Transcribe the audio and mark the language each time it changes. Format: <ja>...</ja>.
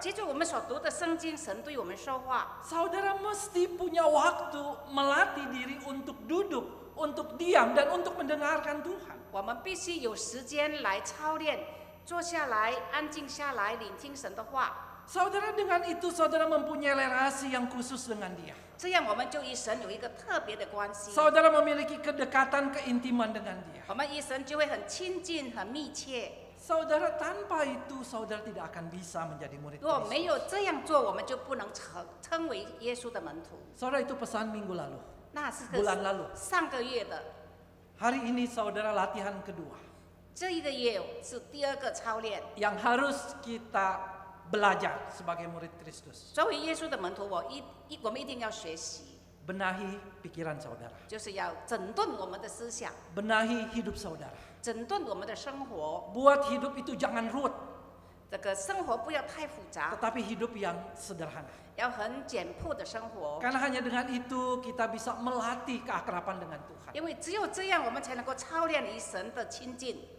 <zh>接着我们所读的圣经，神对我们说话，</zh> <id>Saudara mesti punya waktu melatih diri untuk duduk, untuk diam, dan untuk mendengarkan Tuhan.</id> <zh>我们必须有时间来操练，坐下来，安静下来，聆听神的话。</zh> <id>Saudara dengan itu saudara mempunyai relasi yang khusus dengan Dia.</id> <zh>这样我们就与神有一个特别的关系，</zh> <id>Saudara memiliki kedekatan, keintiman dengan Dia.</id> <zh>我们与神就会很亲近、很密切。</zh> <id>Saudara tanpa itu saudara tidak akan bisa menjadi murid</id> <zh>如果</zh> <id>Kristus.</id> <zh>没有这样做，我们就不能称为耶稣的门徒。</zh> <id>Saudara itu pesan minggu lalu.</id> <zh>那是</zh> <id>Bulan lalu.</id> <zh>上个月的，</zh> <id>Hari ini saudara latihan kedua</id> <zh>这一个月是第二个操练。</zh> <id>yang harus kita belajar sebagai murid Kristus.</id> <zh>作为耶稣的门徒，我们一定要学习，</zh> <id>Benahi pikiran saudara.</id> <zh>就是要整顿我们的思想，</zh> <id>Benahi hidup saudara.</id> <zh>整顿我们的生活。</zh> <id>Buat hidup itu jangan ruwet,</id> <zh>这个生活不要太复杂，</zh> <id>tetapi hidup yang sederhana.</id> <zh>要很简朴的生活。</zh> <id>Karena hanya dengan itu kita bisa melatih keakraban dengan Tuhan.</id> <zh>因为只有这样，我们才能够操练与神的亲近。</zh>